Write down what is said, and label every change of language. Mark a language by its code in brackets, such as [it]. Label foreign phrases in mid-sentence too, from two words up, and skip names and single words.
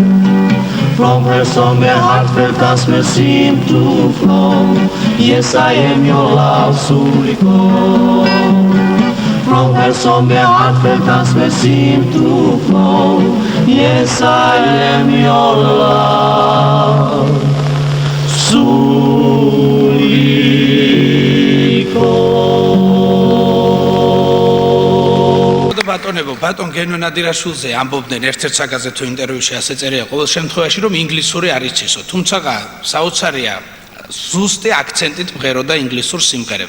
[en] From her song a heartfelt transfer seemed to flow. Yes, I am your love, Suriko. From her song a heartfelt transfer seemed to flow. Yes, I am your love, [ka] ბატონებო, ბატონ გენო ნადირაშვილზე ამბობდნენ ერთ-ერთ საგაზეთო თუ ინტერვიუში ასე წერია ყოველ შემთხვევაში რომ ინგლისური არ იცისო, თუმცა საოცარია ზუსტი აქცენტით მღეროდა ინგლისურ სიმღერებს.